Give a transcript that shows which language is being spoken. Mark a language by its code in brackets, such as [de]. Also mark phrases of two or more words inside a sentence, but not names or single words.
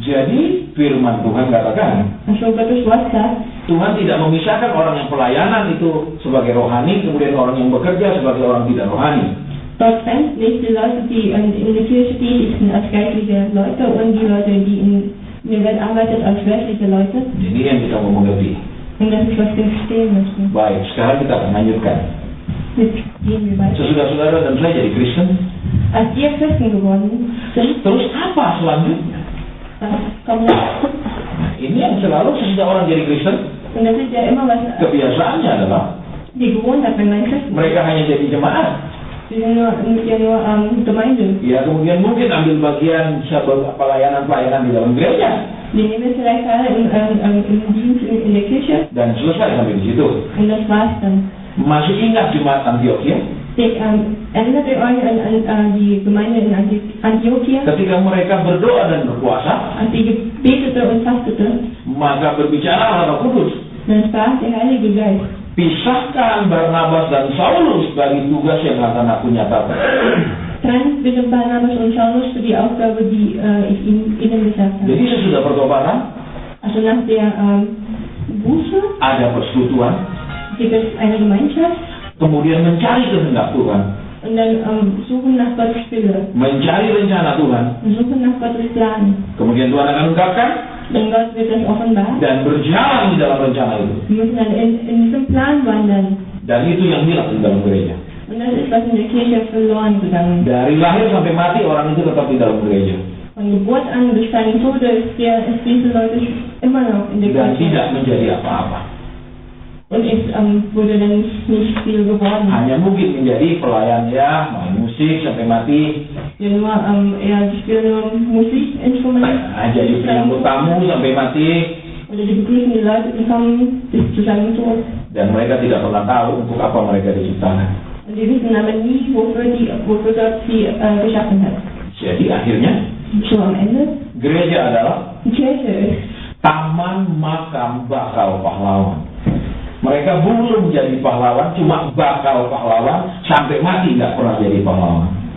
[id] Jadi firman Tuhan katakan, [de] Also Gottes Wort sagt, [id] Tuhan tidak memisahkan orang yang pelayanan itu sebagai rohani, kemudian orang yang bekerja sebagai orang tidak rohani. [de] Gott trennt nicht die Leute, die in der Kirche tätig sind, als geistliche Leute und die Leute, die in der Welt arbeiten, als weltliche Leute. [id] Ini yang kita mau mengerti. [de] Und das ist, was wir verstehen müssen. [id] Baik, sekarang kita akan lanjutkan. [de] Jetzt gehen wir weiter. [id] Sesudah saudara dan saya jadi Kristen, [de] Als ihr Christen geworden sind, [id] terus apa selanjutnya? [de] kommt [id] Nah, ini yang selalu sesudah orang jadi Kristen, [de] und das ist ja immer was, [id] kebiasaannya adalah [de] die Gewohnheit, wenn man Christen [id] mereka hanya jadi jemaat. [de] Sie sind nur Gemeinde. [id] Ya, kemudian mungkin ambil bagian pelayanan-pelayanan di dalam gereja. [de] Die nehmen vielleicht teil im Dienst in der Kirche [id] Dan selesai sampai di situ. [de] und das war's dann. [id] Masih ingat jemaat Antioquia? [de] Erinnert ihr euch an die Gemeinde in Antiochia, [id] Ketika mereka berdoa dan berpuasa, [de] als sie betete und fastete? [id] maka berbicara Roh Kudus. [de] Dann sprach der Heilige Geist: [id] Pisahkan Barnabas dan Saulus bagi tugas yang akan aku nyatakan. [de] Trennt bitte Barnabas und Saulus für die Aufgabe, die ich ihnen gesagt habe. [id] Jadi sesudah pertobatan, [de] Also nach der Buße [id] ada persekutuan, [de] gibt es eine Gemeinschaft [id] kemudian mencari kehendak Tuhan, [de] und dann suchen nach Gottes Wille [id] mencari rencana Tuhan, [de] und suchen nach Gottes Plan. [id] kemudian Tuhan akan ungkapkan [de] Denn Gott wird das offenbaren. [id] dan berjalan di dalam rencana itu. [de] Wir müssen dann in diesem Plan wandern. [id] Dan itu yang hilang di dalam gereja. [de] Und das ist, was in der Kirche verloren gegangen ist. [id] Dari lahir sampai mati orang itu tetap di dalam gereja [de] Von Geburt an bis seinem Tode ist diese Leute immer noch in der [id] dan [de] Kirche. [id] tidak menjadi apa-apa. [de] Und es wurde dann nicht viel geworden. [id] Hanya mungkin menjadi pelayan ya, main musik sampai mati, [de] Ja, nur, er spielt nur Musikinstrumente. [id] jadi penyambut tamu sampai mati, [de] Oder die begrüßen die Leute, die kommen bis zu seinem Tod. [id] dan mereka tidak pernah tahu untuk apa mereka diciptakan. [de] Und die wissen aber nie, wofür Gott sie geschaffen hat. [id] Jadi akhirnya [de] So am Ende, [id] gereja adalah [de] die Kirche ist [id] taman makam bakal pahlawan. Mereka belum jadi pahlawan, cuma bakal pahlawan, sampai mati nggak pernah jadi pahlawan.